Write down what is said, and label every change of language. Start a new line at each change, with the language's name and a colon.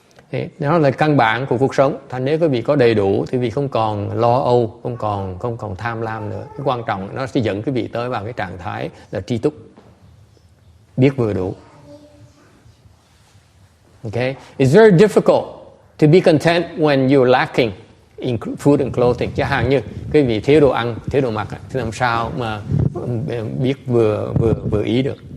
Vietnamese: Thì đó là căn bản của cuộc sống. Thành nếu quý vị có đầy đủ thì quý vị không còn lo âu, không còn tham lam nữa. Cái quan trọng nó sẽ dẫn quý vị tới vào cái trạng thái là tri túc, biết vừa đủ.
English: Okay, it's very difficult to be content when you're lacking in food and clothing.
Vietnamese: Chẳng hạn như quý vị thiếu đồ ăn, thiếu đồ mặc, thì làm sao mà biết vừa ý được.